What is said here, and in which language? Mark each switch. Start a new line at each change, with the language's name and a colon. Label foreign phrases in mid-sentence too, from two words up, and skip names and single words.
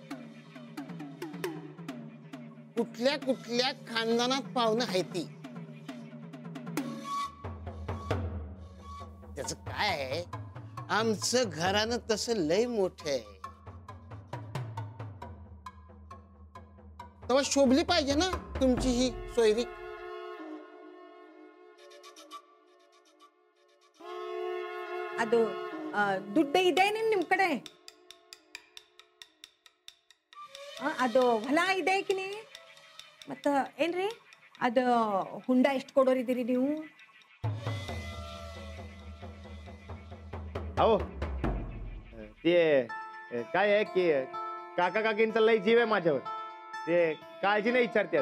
Marathi: कुठल्या कुठल्या खानदानात पाहुणं आहे ती? त्याचं काय आहे, आमचं घरानं तसं लय मोठं आहे. तेव्हा शोभली पाहिजे ना तुमची ही सोयरी.
Kannada: ಅದು ದುಡ್ಡು ಇದೆ ನಿಮ್ ಕಡೆ? ಅದು ಹೊಲ ಇದೆ ಕಿನಿ ಮತ್ತ ಏನ್ರಿ ಅದು ಹುಂಡ ಎಷ್ಟು ಕೊಡೋರಿದ್ದೀರಿ ನೀವು?
Marathi: अहो ते काय आहे की काका काकींचा लई जीव आहे माझ्यावर. ते काळजी नाही विचारतात.